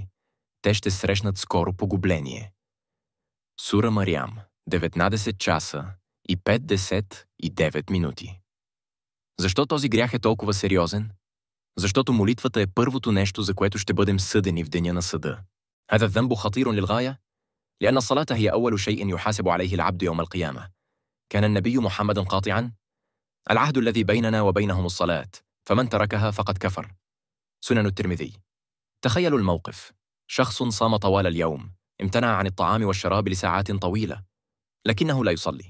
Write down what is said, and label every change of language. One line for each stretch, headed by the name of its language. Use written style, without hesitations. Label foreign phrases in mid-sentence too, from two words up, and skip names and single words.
Bulgarian: Те ще срещнат скоро погубление.“ Сура Мариям 19 часа и 59 минути. Защо този грях е толкова сериозен? Защото молитвата е първото нещо, за което ще бъдем съдени в деня на съда.
Arabic: هذا الذنب خطير للغاية لأن الصلاة هي أول شيء يحاسب عليه العبد يوم القيامة. كان النبي محمد قاطعا: العهد الذي بيننا وبينهم الصلاة فمن تركها فقد كفر. سنن الترمذي. تخيلوا الموقف: شخص صام طوال اليوم، امتنع عن الطعام والشراب لساعات طويلة، لكنه لا يصلي.